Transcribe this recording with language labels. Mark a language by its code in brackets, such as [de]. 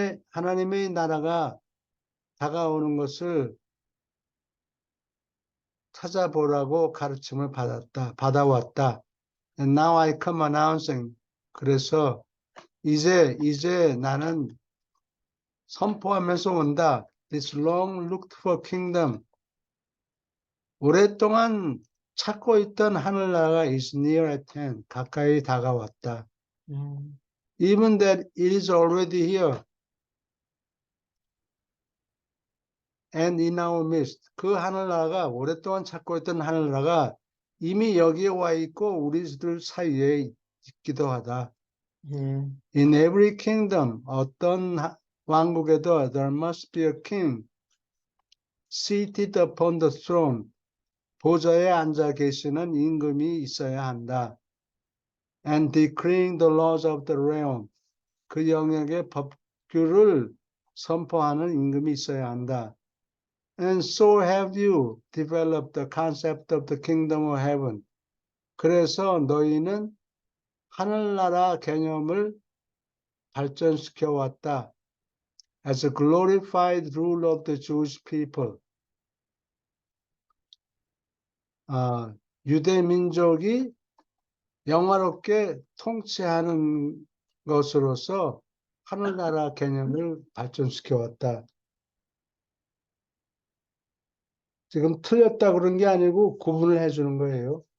[ko] 하나님의 나라가 다가오는 것을 찾아보라고 가르침을 받아왔다. [en] And now I come announcing. [ko] 그래서 이제 나는 선포하면서 온다. [en] This long looked for kingdom. [ko] 오랫동안 찾고 있던 하늘나라가 [en] is near at hand. [ko] 가까이 다가왔다. [en] Even that it is already here. And in our midst. [ko] 그 하늘나라가, 오랫동안 찾고 있던 하늘나라가 이미 여기에 와 있고 우리들 사이에 있기도 하다. 예. [en] In every kingdom, [ko] 어떤 왕국에도 [en] there must be a king seated upon the throne. [ko] 보좌에 앉아 계시는 임금이 있어야 한다. [en] And decreeing the laws of the realm. [ko] 그 영역의 법규를 선포하는 임금이 있어야 한다. [en] And so have you developed the concept of the kingdom of heaven. [ko] 그래서 너희는 하늘나라 개념을 발전시켜 왔다. [en] As a glorified rule of the Jewish people. [ko] 유대 민족이 영화롭게 통치하는 것으로서 하늘나라 개념을 발전시켜 왔다. 지금 틀렸다 그런 게 아니고 구분을 해주는 거예요.